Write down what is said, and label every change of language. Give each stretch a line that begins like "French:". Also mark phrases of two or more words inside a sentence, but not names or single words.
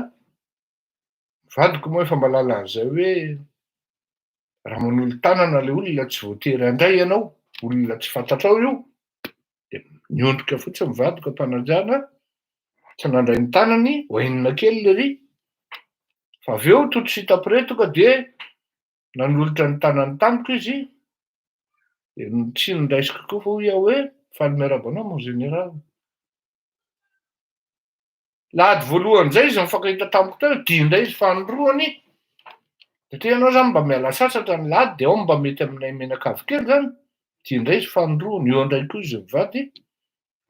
Malagasy: Vadiko moa efa mahalala an'izay hoe raha manolo tanana le olona tsy voatery handray ianao, olona tsy fantatrao io. De niondrika fotsiny vadiko ampanajana, tsy nandray ny tanany, hoenina kely lery. Fa aveo
French: tout de suite après
Malagasy: tonga de nanolotra ny tanany tamiko izy, de tsy nindaisiko koa fa hoy aho hoe faly miarahaba anao
French: mon général.
Malagasy: Lahady voalohan'izay izy mifankahita tamiko teo, dia indray izy fahandroany, satria ianao zany mba miala sasatra ny lahady de ao mba mety aminay menakavy kely zany, dia indray izy fahandroany, eo indray koa izy mivady.